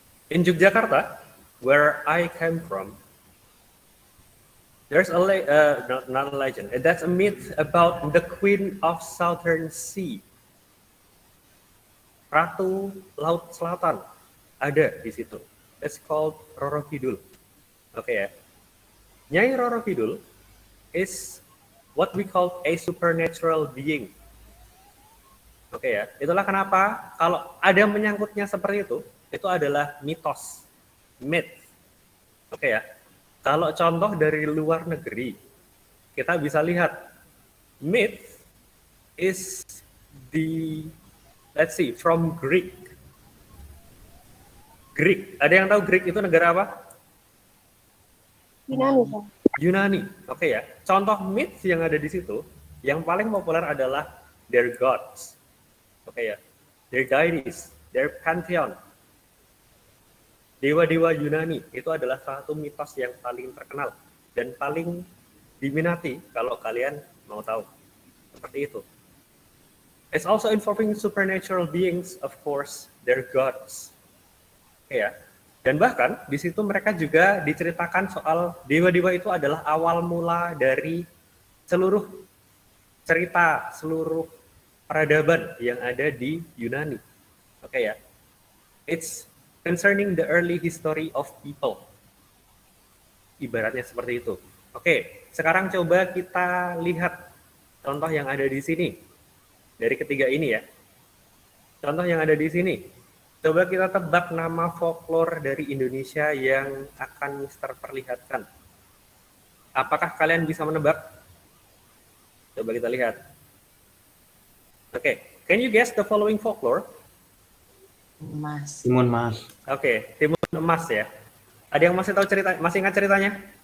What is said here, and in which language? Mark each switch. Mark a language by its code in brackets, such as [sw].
[en] In Yogyakarta, where I came from, there's not a legend. That's a myth about the Queen of Southern Sea. [id] Ratu Laut Selatan ada di situ. [en] It's called Roro Kidul. [id] Oke ya. [en] Nyai Roro Kidul is what we call a supernatural being. [id] Oke ya, itulah kenapa kalau ada menyangkutnya seperti itu adalah mitos, myth. Oke ya, kalau contoh dari luar negeri, kita bisa lihat [en] myth is the, let's see, from Greek. [id] Greek, ada yang tahu Greek itu negara apa? Yunani, Pak. Yunani. Oke ya, contoh myth yang ada di situ, yang paling populer adalah [en] their gods. [id] Oke ya, [en] their deities, their pantheon. [id] Dewa-dewa Yunani itu adalah salah satu mitos yang paling terkenal dan paling diminati kalau kalian mau tahu. Seperti itu. [en] It's also involving supernatural beings, of course, their gods. [id] Oke ya. Dan bahkan di situ mereka juga diceritakan soal dewa-dewa itu adalah awal mula dari seluruh cerita, seluruh peradaban yang ada di Yunani. Oke ya. [en] It's concerning the early history of people. [id] Ibaratnya seperti itu. Oke, sekarang coba kita lihat contoh yang ada di sini. Dari ketiga ini ya. Contoh yang ada di sini. Coba kita tebak nama folklore dari Indonesia yang akan Mister perlihatkan. Apakah kalian bisa menebak? Coba kita lihat. Oke, [en] can you guess the following folklore? [id] Mas. Timun Mas. Oke, Timun Emas ya. Ada yang masih tahu cerita, masih ingat ceritanya?